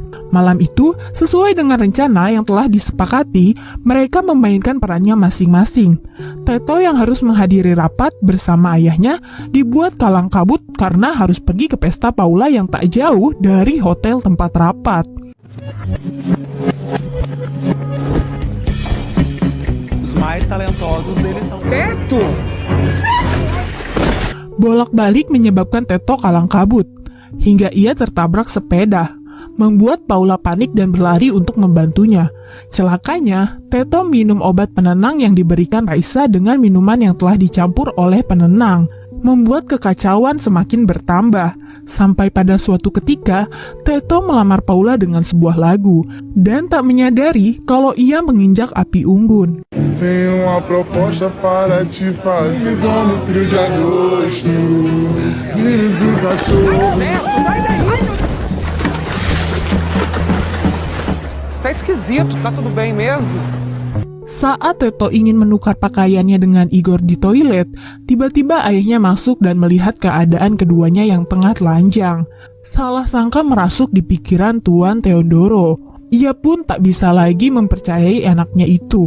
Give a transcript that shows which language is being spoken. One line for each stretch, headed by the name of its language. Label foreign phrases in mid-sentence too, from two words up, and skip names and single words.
Indonesian: Malam itu, sesuai dengan rencana yang telah disepakati, mereka memainkan perannya masing-masing. Teto yang harus menghadiri rapat bersama ayahnya dibuat kalang kabut karena harus pergi ke pesta Paula yang tak jauh dari hotel tempat rapat.
Portuguese: Os mais talentosos deles são Teto!
Indonesian: Bolak-balik menyebabkan Teto kalang kabut, hingga ia tertabrak sepeda, membuat Paula panik dan berlari untuk membantunya. Celakanya, Teto minum obat penenang yang diberikan Raisa dengan minuman yang telah dicampur oleh penenang, membuat kekacauan semakin bertambah. Sampai pada suatu ketika, Teto melamar Paula dengan sebuah lagu, dan tak menyadari kalau ia menginjak api unggun.
Portuguese: Tenho uma proposta para te fazer no frio de agosto. Filho do cachorro. Sai daí! Isso tá esquisito, tá tudo bem mesmo?
Indonesian: Saat Teto ingin menukar pakaiannya dengan Igor di toilet, tiba-tiba ayahnya masuk dan melihat keadaan keduanya yang tengah telanjang. Salah sangka merasuk di pikiran Tuan Teodoro. Ia pun tak bisa lagi mempercayai anaknya itu.